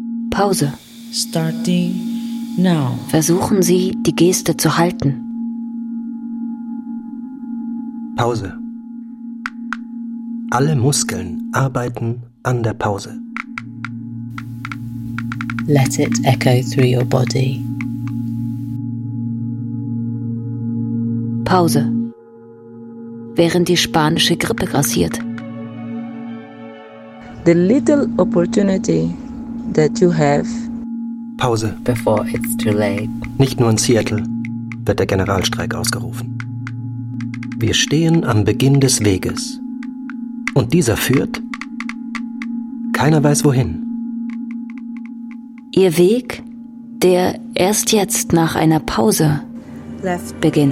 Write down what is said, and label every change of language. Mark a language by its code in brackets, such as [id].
[de] Pause. [en] Starting. Now. [de] Versuchen Sie, die Geste zu halten. Pause. Alle Muskeln arbeiten an der Pause. [en] Let it echo through your body. [de] Pause. Während die spanische Grippe grassiert. [en] The little opportunity that you have. Pause. Before it's too late. [de] Nicht nur in Seattle wird der Generalstreik ausgerufen. Wir stehen am Beginn des Weges. Und dieser führt, keiner weiß wohin. Ihr Weg, der erst jetzt nach einer Pause left beginnt.